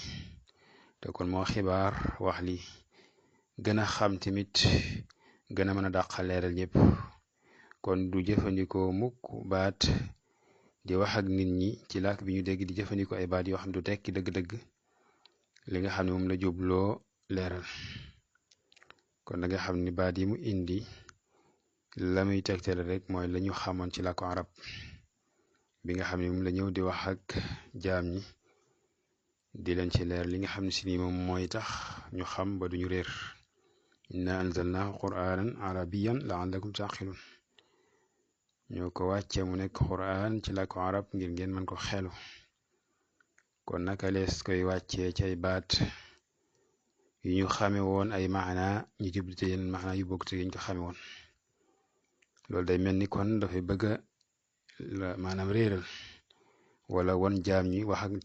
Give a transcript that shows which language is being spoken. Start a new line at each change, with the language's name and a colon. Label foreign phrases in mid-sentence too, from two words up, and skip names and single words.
Wolof: te kon moo xibaar wax li gën a xam tamit gën a mën a dàqal leeral ñëpp kon du jëfandikoo mukk baat di wax ak nit ñi ci làkk bi ñu dégg di jëfandikoo ay baat yoo xam du tekki dëgg-dëgg li nga xam ne moom la jubloo leeral kon da nga xam ni baat yi mu indi la muy tegtale rek mooy la ñu xamoon ci làkku arab bi nga xam ne moom la ñëw di wax ak jaam ñi di leen ci leer li nga xam ne si ni moom mooy tax ñu xam ba duñu réer
Arabic: إنا أنزلناه قرآنا عربيا لعلكم تعقلون
Wolof: ñoo ko wàcce mu nekk qur'an ci làkku arab ngir ngeen mën ko xelu kon naka lees koy wàccee ci ay baat yu ñu xame woon ay maana ñu jublu te yeneen maana yu bokk te ñu ko xame woon loolu day mel ni kon dafay bëgg a maanaam réeral wala won jaam ñi wax ak